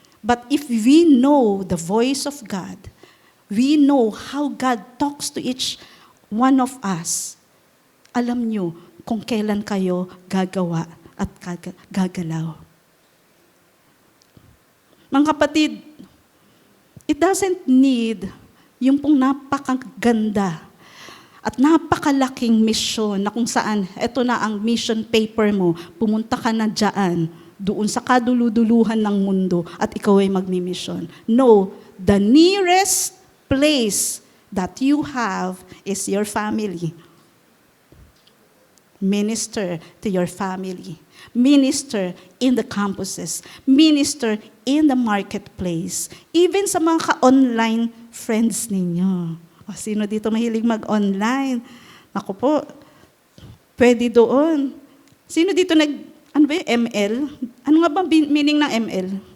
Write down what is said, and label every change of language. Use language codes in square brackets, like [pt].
[en] But if we know the voice of God, we know how God talks to each one of us, [tl] alam nyo kung kailan kayo gagawa at gagalaw. Mga kapatid, [en] it doesn't need [tl] yung pong napakaganda at napakalaking misyon na kung saan, eto na ang [en] mission paper [tl] mo, pumunta ka na dyan, doon sa kaduluduluhan ng mundo at ikaw ay magmimisyon. [en] No, the nearest place that you have is your family. Minister to your family. Minister in the campuses. Minister in the marketplace. [tl] Even sa mga ka-online friends ninyo. O, sino dito mahilig mag-online? Ako po, pwede doon. Sino dito ano ba yung ML? Ano nga ba meaning ng ML?